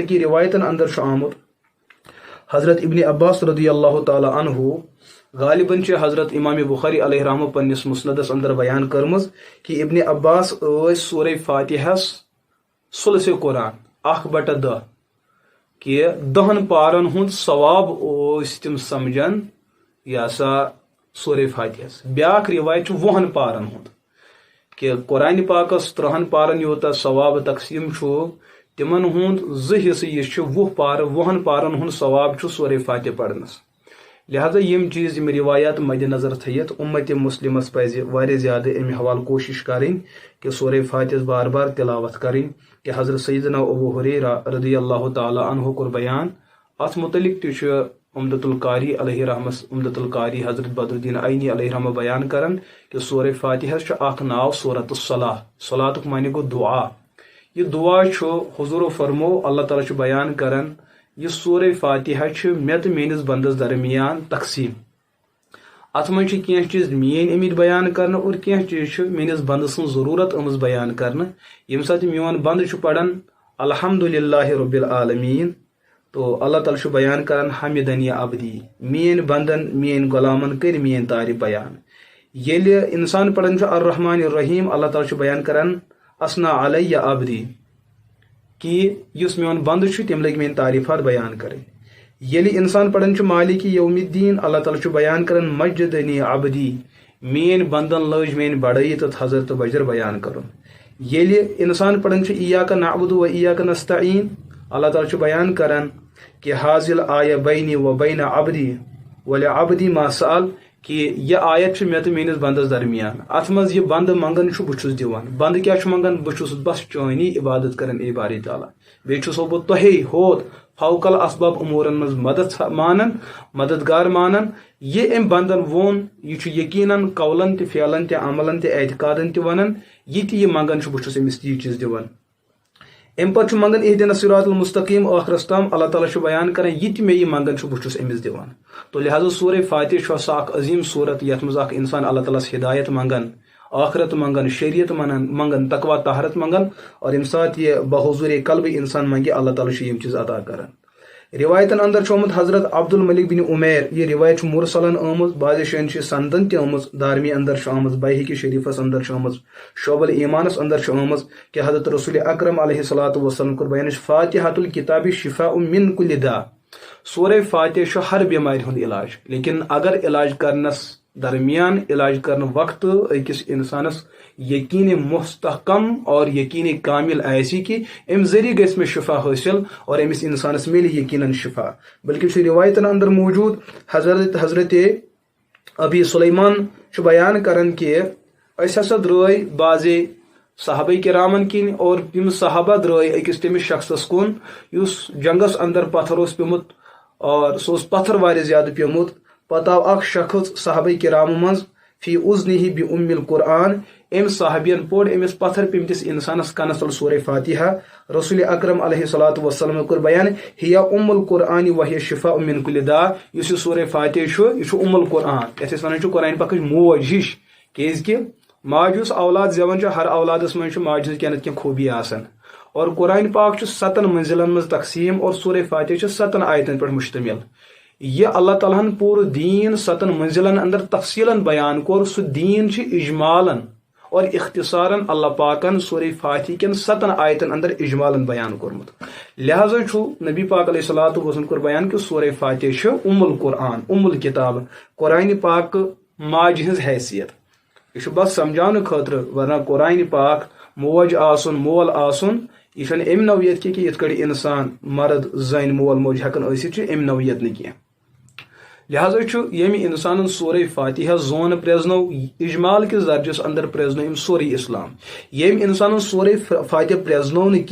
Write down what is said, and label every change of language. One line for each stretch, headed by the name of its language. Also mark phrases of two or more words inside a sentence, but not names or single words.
Kashmiri: یہاں تک کہ روایتن اندر چھُ آمُت حضرت ابن عباس
Arabic: رضی اللہ تعالی عنہ
Kashmiri: غالباً حضرت امام بخاری
Arabic: علیہ رحمہ
Kashmiri: پنس مسندس اندر بیان کرمز کہ ابن عباس سورہ فاتحہ ثلث قرآن 1/10 کہ 10 پارن ہند ثواب تم سمجھان یہ سا سورہ فاتحہ بیاکھ روایت 20 پارن ہند کہ قرآن پاکس 30 پارن یوتا ثواب تقسیم تمن ہند 2 حصہ یہ 20 پارن ہند ثواب سورہ فاتحہ پڑھنس لہذا یم چیز یم روایات مد نظر تھیت امت مسلمس پزِ واریاہ زیادہ امہ حوالہ کوشش کریں کہ سورہ فاتحہ بار بار تلاوت کریں کہ حضرت سیدنا ابو ہریرہ
Arabic: رضی اللہ تعالی عنہ
Kashmiri: کور بیان ات متعلق تہ عمدۃ القاری
Arabic: علیہ رحمہ
Kashmiri: عمدۃ القاری حضرت بدر الدین عینی
Arabic: علیہ رحمہ
Kashmiri: بیان کرن کہ سورہ فاتحہ اخ ناو
Arabic: سورۃ الصلاۃ
Kashmiri: صلاتک معنی گو دعا یہ دعا حضور فرمو اللہ تعالیٰ بیان کرن یہ سورہ فاتحہ مے تو میانس بندس درمیان تقسیم ات من کی چیز مین امید بیان کرنا اور کی چیز میانس بند سن ضرورت امز بیان کرنا یم سات میون بند پڑھان
Arabic: الحمدللہ رب العالمین
Kashmiri: تو اللہ تعالیٰ بیان کران
Arabic: حمدنی عبدی
Kashmiri: مین بندن مین غلامن کر مین تعریف بیان یل انسان پڑھان
Arabic: الرحمن الرحیم
Kashmiri: اللہ تعالیٰ بیان کران
Arabic: اسنا علی عبدی
Kashmiri: کہ اس میون بند تم لگ میری تعریفات بیان کریں یل انسان پڑھان
Arabic: مالک یوم الدین
Kashmiri: اللہ تعالیٰ بیان کران
Arabic: مجدنی عبدی
Kashmiri: مین بندن لج مین بڑائی تو حضرت بجر بیان کرن یل انسان پڑھان
Arabic: ایاک نعبد و ایاک نستعین
Kashmiri: اللہ تعالیٰ بیان کران کہ
Arabic: حاضل آیہ بینی و بین عبدی ولعبدی ما سأل
Kashmiri: کہ یہ آیت مے تو میانس بندس درمیان ات مز یہ بند منگان بہس دیوان بند کیا منگان بہس بس چانی عبادت کران اے باری تعالیٰ بیس بہ تہے ہوت
Arabic: فوق الاسباب
Kashmiri: امورن مز مدد مانن مددگار مانن یہ ام بندن وون یہ یقیناً قولن تہ فعلن تہ عملن تہ اعتقادن تہ ونان یہ منگان بہس امس یہ چیز دیوان ام پتہ منگان
Arabic: اہدنا الصراط المستقیم
Kashmiri: آخرس تام اللہ تعالیٰ بیان کران یہ مے یہ منگان بہس امس دیوان تو لہذا سورہ فاتحہ سا اخ عظیم صورت یت مز اخ انسان اللہ تعالیٰ ہدایت منگان آخرت منگان شریعت منگان تقوی طہارت منگان اور یم سات یہ بحضور قلب انسان منگے اللہ تعالیٰ یم چیز عطا کران روایتن اندر آمت حضرت عبد الملک بن عمیر یہ روایت مرسلن آمت بعض شین سندن تہ آمت دارمی اندر آمت بیہقی شریفس اندر آمت شعب الایمانس اندر آمت کہ حضرت رسول اکرم
Arabic: علیہ الصلوۃ والسلام
Kashmiri: کور بیان
Arabic: فاتحۃ الکتاب شفاء من کل داء
Kashmiri: سورہ فاتحہ ہر بیماری ہند علاج لیکن اگر علاج کرنس درمیان علاج کرنے وقت اکس انسانس یقین مستحکم اور یقین کامل ایسی کہ ام ذریعہ گھس میں شفا حاصل اور امس انسانس ملی یقیناً شفا بلکہ روایتن اندر موجود حضرت ابی سلیمان بیان کرن کہ اس ہسا درائے بعض صحابہ کرامن کن اور یم صحابہ درائے اکس تمس شخصس کن اس جنگس اندر پتھر پیومت اور سہ پتھر واریاہ زیادہ پیومت پتہ آو اخ شخص صحابہ کرام مز
Arabic: فی اذنہ بام القرآن
Kashmiri: ام صحابین پوڑ امس پتھر پیمتس انسانس کنس تل سورہ فاتحہ رسول اکرم
Arabic: علیہ الصلوۃ والسلام
Kashmiri: کور بیان
Arabic: ہی ام القرآن وہی شفاء من کل داء
Kashmiri: اس سورہ فاتحہ یہ
Arabic: ام القرآن
Kashmiri: یتھ ونان قرآن پاک موج ہش کیاز کہ ماج اس اولاد زیون ہر اولادس من ماج ہز کینہ کینہ خوبی آسان اور قرآن پاک 7 منزلن مز تقسیم اور سورہ فاتحہ 7 آیتن پر مشتمل یہ اللہ تعالیٰ ہن پور دین 7 منزلن اندر تفصیلاً بیان کور سہ دین اجمالاً اور اختصاراً اللہ پاکن سورہ فاتحہ کن 7 آیتن اندر اجمالاً بیان کورمت لہذا نبی پاک
Arabic: علیہ الصلوۃ والسلام
Kashmiri: کور بیان کہ سورہ فاتحہ
Arabic: ام القرآن ام الکتاب
Kashmiri: قرآن پاک ماج ہز حیثیت یہ بس سمجھانے خاطر ورنہ قرآن پاک موج آسن مول آسن یہ ام نوعیت کی کہ یت کڑ انسان مرد زن مول موج ہکن ٲسِتھ ام نوعیت نہ کینٛہہ لہذا یم انسان سورہ فاتحہ زون پریزنو اجمال کس درجس اندر پریزنو ام سورہ اسلام یم انسان سورہ فاتحہ پریزنو